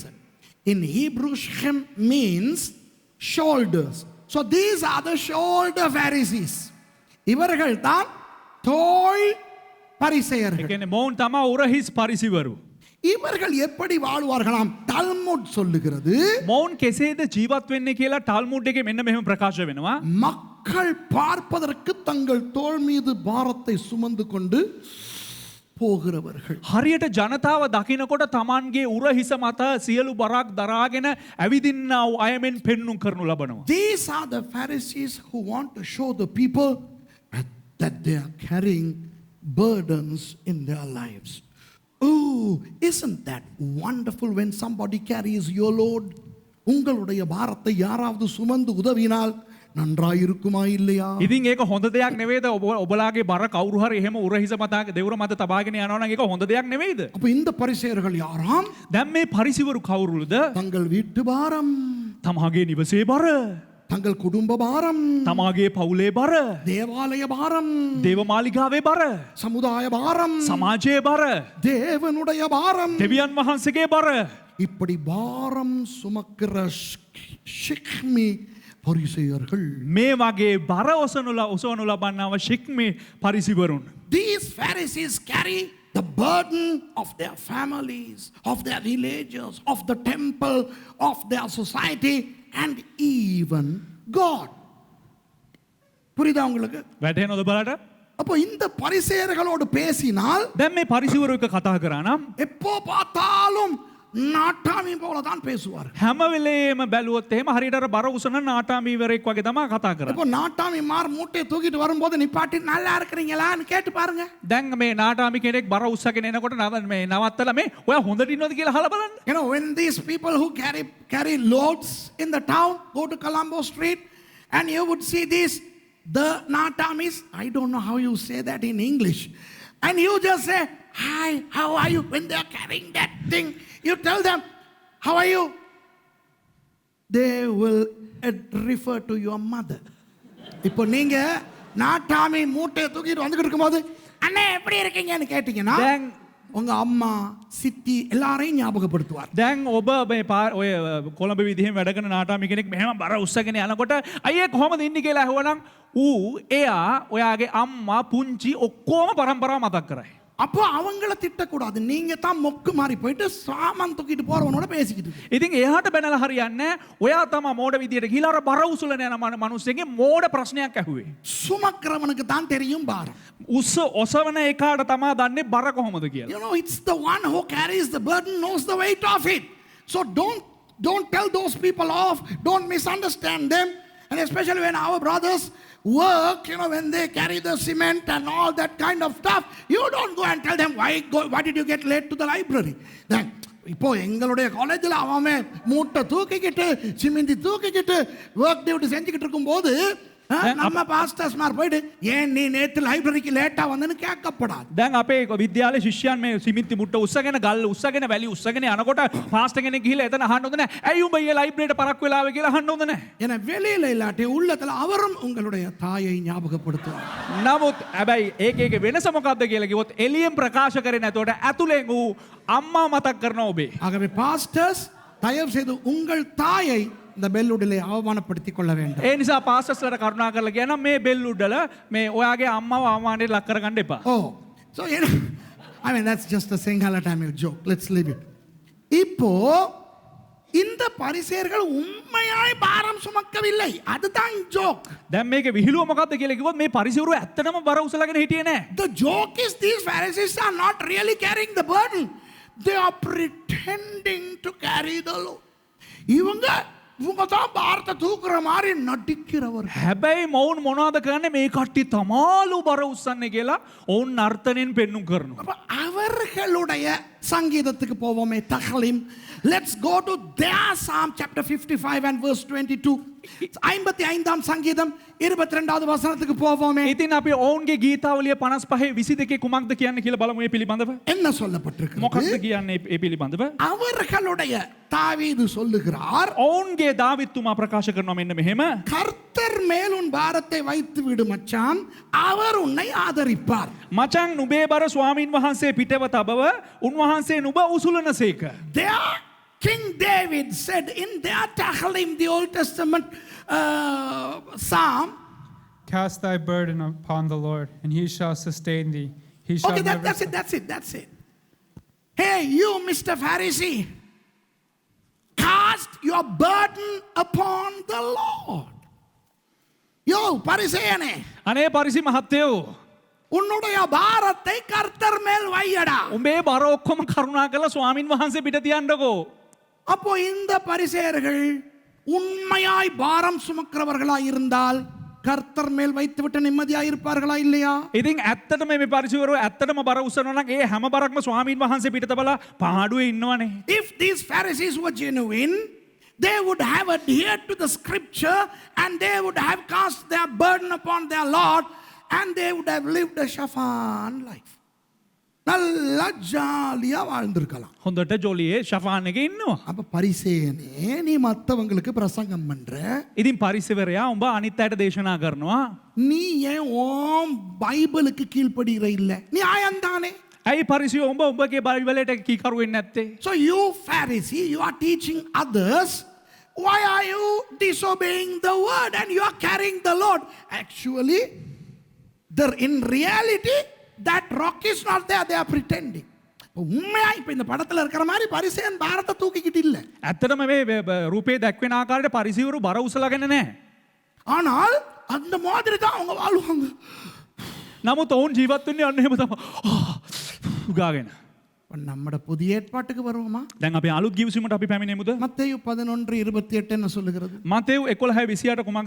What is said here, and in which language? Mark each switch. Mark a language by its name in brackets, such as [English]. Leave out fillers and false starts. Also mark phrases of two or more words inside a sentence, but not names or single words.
[English] In Hebrew, Shem means shoulders. So these are the shoulder Pharisees. [Tamil] இவர்கள் தான் தோள் [Sinhala] ඒ [Tamil] பரிசேயர்கள். [Sinhala] කියන්නේ මොවුන් තමයි උරහිස් පරිසිවරු. [Tamil] இவர்கள் எப்படி வாழ்வார்களாம்? டால்முட் சொல்லுகிறது, [Sinhala] මොවුන් කෙසේද ජීවත් වෙන්නේ කියලා ටල්මුඩ් එකේ මෙන්න මෙහෙම ප්‍රකාශ වෙනවා. [Tamil] மக்கள் பார்ப்பதற்கு தங்கள் தோள் மீது பாரத்தை சுமந்து கொண்டு போகிறவர்கள். [Sinhala] හරියට ජනතාව දකිනකොට තමන්ගේ උරහිස මත සියලු බරක් දරාගෙන ඇවිදින්නා වූ අයමෙන් පෙන්නුම් කරනු ලබනවා. [English] These are the Pharisees who want to show the people that they are carrying burdens in their lives. Oh, isn't that wonderful when somebody carries your load? [Tamil] உங்களுடைய பாரத்தை யாராவது சுமந்து உதவினால் நன்றாயிருக்குமா இல்லையா? [Sinhala] ඉතින් ඒක හොඳ දෙයක් නෙවෙයිද? ඔබලාගේ බර කවුරු හරි එහෙම උරහිස මත දෙවුර මත තබාගෙන යනවා නම් ඒක හොඳ දෙයක් නෙවෙයිද? [Tamil] அப்ப இந்த பரிசேயர்கள் யாராம்? [Sinhala] දැන් මේ පරිසිවරු කවුරුද? [Tamil] தங்கள் வீட்டு பாரம், [Sinhala] තමාගේ නිවසේ බර, [Tamil] தங்கள் குடும்ப பாரம், [Sinhala] තමාගේ පවුලේ බර, [Tamil] தேவாலய பாரம், [Sinhala] දේවමාලිගාවේ බර, [Tamil] சமுதாய பாரம், [Sinhala] සමාජයේ බර, [Tamil] தேவனுடைய பாரம், [Sinhala] දෙවියන් වහන්සේගේ බර. [Tamil] இப்படி பாரம் சுமக்கிற ஷிக்மி பரிசேயர்கள். [Sinhala] මේ වගේ බර ඔසවනු ලබන්නව ශික්මේ පරිසිවරුන්. [English] These Pharisees carry the burden of their families, of their villages, of the temple, of their society, and even God. [Tamil] புரியுதா உங்களுக்கு? [Sinhala] වැටහෙනවද බලට? [Tamil] அப்போ இந்த பரிசேயர்களோடு பேசினால் [Sinhala] දැන් මේ පරිසිවරු එක කතා කරා නම් [Tamil] எப்போ பார்த்தாலும் நாட்டாமி போல தான் பேசுவார். [Sinhala] හැම වෙලේම බැලුවොත් එහෙම හරියට අර බර උසන නාටාමීවරයෙක් වගේ තමයි කතා කරන්නේ. [Tamil] இப்போ நாட்டாமி மார் மூட்டையை தூக்கிட்டு வரும்போது நிப்பாட்டி நல்லா இருக்கிறீங்களான்னு கேட்டு பாருங்க. [Sinhala] දැන් මේ නාටාමි කෙනෙක් බර උස්සගෙන එනකොට මේ නවත්තලා මේ ඔයා හොඳට ඉන්නවද කියලා අහලා බලන්න. [English] You know, when these people who carry loads in the town go to Colombo Street, and you would see these, the Natamis, I don't know how you say that in English, and you just say, hi, how are you? When they are carrying that thing, you tell them, how are you? They will refer to your mother. [Tamil] இப்போ நீங்க நாட்டாமி மூட்டையை தூக்கிட்டு வந்துகிட்டு இருக்கும்போது அண்ணே எப்படி இருக்கீங்கன்னு கேட்டீங்கன்னா உங்க அம்மா சித்தி எல்லாரையும் ஞாபகப்படுத்துவார். [Sinhala] දැන් ඔබ මේ ඔය කොළඹ විදිහෙම වැඩ කරන නාටාමි කෙනෙක් මෙහෙම බර උස්සගෙන යනකොට අයියේ කොහමද ඉන්නේ කියලා අහුවනම් ඌ එයා ඔයාගේ අම්මා පුංචි ඔක්කොම පරම්පරාව මතක් කරයි. [Tamil] அப்போ அவங்கள திட்டக்கூடாது. நீங்க தான் மொக்கு மாறி போயிட்டு சாமான் தூக்கிட்டு போறவனோட பேசிக்கிட்டு. [Sinhala] ඉතින් එයාට බැනලා හරියන්නේ ඔයා තමයි මෝඩ විදියට ගිහලා අර බර උසුලන යන මිනිස්සුන්ගේ මෝඩ ප්‍රශ්නයක් ඇහුවේ. [Tamil] சுமக்கிறவனுக்கு தான் தெரியும் பாரம். [Sinhala] ඔසවන එකාට තමයි දන්නේ බර කොහොමද කියලා. [English] You know, it's the one who carries the burden knows the weight of it. So don't tell those people off. Don't misunderstand them. And especially when our brothers work, you know, when they carry the cement and all that kind of stuff, you don't go and tell them why did you get late to the library. [Tamil] Then இப்போ எங்களுடைய காலேஜில் அவன் மூட்டை தூக்கிக்கிட்டு சிமெந்தி தூக்கிக்கிட்டு [English] work duty [Tamil] செஞ்சுக்கிட்டு இருக்கும்போது நம்ம பாஸ்டர்ஸ் மார் போயிட்டு ஏன் நீ நேத்து லைப்ரரிக்கு லேட்டா வந்தன்னு கேட்கப்படாது. [Sinhala] දැන් අපේ විද්‍යාලේ ශිෂ්‍යයන් මේ සිමින්ති මුට්ට උස්සගෙන ගල් උස්සගෙන වැලි උස්සගෙන යනකොට පාස්ටර් කෙනෙක් ගිහිල්ලා එතන අහන්න හොඳ නැහැ. ඇයි උඹ ඊයේ ලයිබ්‍රරියට පරක් වෙලා ආවේ කියලා අහන්න හොඳ නැහැ. [Tamil] ஏன்னா வெளியில இல்லாட்டி உள்ளத்துல அவரும் உங்களுடைய தாயை ஞாபகப்படுத்துவார். [Sinhala] නමුත් හැබැයි ඒකේ වෙනස මොකක්ද කියලා කිව්වොත් එළියෙන් ප්‍රකාශ කරේ නැතකොට ඇතුලෙන් ඌ අම්මා මතක් කරනවා ඔබේ. [Tamil] ஆகவே பாஸ்டர்ஸ் தயவு செய்து உங்கள் தாயை இந்த பெல்லுடிலே அவமானப்படுத்திக் கொள்ள வேண்டும். [Sinhala] ඒ නිසා පාස්ටර්ස්ලට කරුණා කරලා කියනවා මේ බෙල් උඩල මේ ඔයාගේ අම්මව අවමානයට ලක් කරගන්න එපා. [English] Oh, so you know, I mean that's just a Sinhala Tamil joke. Let's leave it. [Tamil] இப்போ இந்த பரிசேயர்கள் உண்மையாய் பாரம் சுமக்கவில்லை. அதுதான் joke. [Sinhala] දැන් මේකේ විහිළුව මොකක්ද කියලා කිව්වොත් මේ පරිසවරු ඇත්තටම බර උසලාගෙන හිටියේ නැහැ. [English] The joke is these Pharisees are not really carrying the burden. They are pretending to carry the load. [Tamil] இவங்க தான் பாரத்தை தூக்குற மாதிரி நடிக்கிறவர். [Sinhala] හැබැයි මොවුන් මොනවද කරන්නේ මේ කට්ටිය තමාලු බර උස්සන්නේ කියලා ඔවුන් නර්තනෙන් පෙන්නුම් කරනවා. [Tamil] அவர்களுடைய சங்கீதத்துக்கு போவோமே தஹ்லீம். [English] Let's go to their Psalm chapter 55 and verse 22. [Tamil] 55ஆம் சங்கீதம் 22வது வசனத்துக்கு போவோமே. [Sinhala] ඉතින් අපි ඔවුන්ගේ ගීතාවලිය 55 22 කුමක්ද කියන්නේ කියලා බලමු මේ පිළිබඳව. [Tamil] என்ன சொல்லப்பட்டிருக்கு? [Sinhala] මොකක්ද කියන්නේ ඒ පිළිබඳව? [Tamil] அவர்களுடைய தாவீது சொல்லுகிறார், [Sinhala] ඔවුන්ගේ දාවිත්තුමා ප්‍රකාශ කරනවා මෙන්න මෙහෙම. [Tamil] கர்த்தர் மேல் உன் பாரத்தை வைத்து விடு மச்சான், அவர் உன்னை ஆதரிப்பார். [Sinhala] මචං නුඹේ බර ස්වාමින් වහන්සේ පිටව තබව උන්වහන්සේ නුඹ උසුලනසේක. [English] King David said in their Tahlim, the Old Testament Psalm, cast thy burden upon the Lord, and he shall sustain thee. He shall okay, never... that's it. Hey, you, Mr. Pharisee, cast your burden upon the Lord. [Tamil] Yo, Parisayane. [Sinhala] අනේ පරිසි මහත්තයෝ [Tamil] உன்னுடைய பாரத்தை கர்த்தர் மேல் வையடா. [Sinhala] උඹේ බර ඔක්කොම කරුණා කරලා ස්වාමින් වහන්සේ පිට තියන්නකෝ. [Tamil] அப்போ இந்த பரிசேயர்கள் உண்மையாய் பாரம் சுமக்கிறவர்களாய் இருந்தால் கர்த்தர் மேல் வைத்துவிட்டு நிம்மதியாய் இருப்பார்களா இல்லையா? [Sinhala] ඉතින් ඇත්තටම මේ පරිසවරු ඇත්තටම බර උස්සනවා නම් ඒ හැම බරක්ම ස්වාමින් වහන්සේ පිට තබලා පාඩුවේ ඉන්නවනේ. [English] If these Pharisees were genuine, they would have adhered to the scripture and they would have cast their burden upon their Lord and they would have lived a Shaphan life. [Tamil] நல்லா ஜாலியா வாழ்ந்திருக்கலாம். [Sinhala] හොඳට ජොලියේ ෂෆාන් එකේ ඉන්නවා. [Tamil] அப்ப பரிசேயனே நீ மத்தவங்களுக்கு பிரசங்கம் பண்ற, [Sinhala] ඉතින් පරිසවරයා උඹ අනිත් අයට දේශනා කරනවා. [Tamil] நீ ஏன் ஓம் பைபிளுக்கு கீழ்ப்படுகிற இல்ல? நீ ஆயந்தானே. [Sinhala] ඇයි පරිසයෝ උඹ උඹගේ බයිබලයට කීකරු වෙන්නේ නැත්තේ? [English] So you Pharisee, you are teaching others. Why are you disobeying the word and you are carrying the load? Actually, in reality, that rock is not there. They are pretending. [Tamil] உண்மையா இப்ப இந்த படத்துல இருக்கிற மாதிரி பரிசேயன் பாரத்தை தூக்கிக்கிட்டு இல்ல. [Sinhala] ඇත්තටම මේ රූපේ දැක්වෙන ආකාරයට පරිසවරු බර උසලාගෙන නැහැ. [Tamil] ஆனால் அந்த மாதிரி தான் அவங்க வாழ்வாங்க. [Sinhala] නමුත් ඔවුන් ජීවත් වෙන්නේ අන්න එහෙම තමයි. ගාගෙන. [Tamil] நம்ம புதிய ஏற்பாட்டுக்கு வருவோமா? [Sinhala] දැන් අපි අලුත් ගිවිසුමට අපි පැමිණෙමුද? [Tamil] மத்தேயு 11:28 என்ன சொல்லுகிறது? [Sinhala] මතෙව් 11:28 කුමක්ද